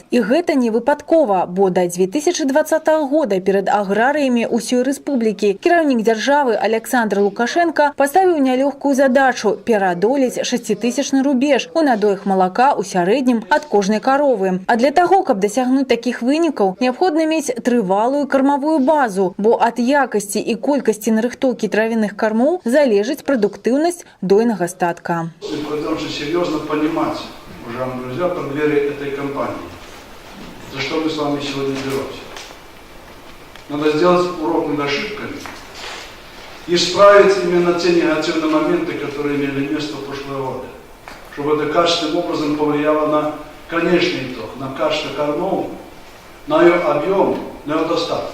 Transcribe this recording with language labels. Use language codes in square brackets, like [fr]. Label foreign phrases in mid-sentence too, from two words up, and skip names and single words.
[be] І гэта не выпадкова, бо да 2020 года перед аграрыямі ўсёй рэспублікі кіраўнік дзяржавы Александр Лукашенко паставіў нялёгкую задачу пераадолець 6000-ны рубеж у надоях малака ў сярэднім ад кожнай каровы. А для таго, каб дасягнуць такіх вынікаў, неабходна мець трывалую кармавую базу, бо ад якасці і колькасці нарыхтоўкі травяных кармоў залежыць прадуктыўнасць дойнага статка. [ru] Серьезно понимать, уважаемые друзья, преддверии этой кампании, за что мы с вами сегодня беремся. Надо сделать урок над ошибками и исправить именно те негативные моменты, которые имели место в прошлые годы, чтобы это качественным образом повлияло на конечный итог, на качество кормов, на ее объем, на ее достаток.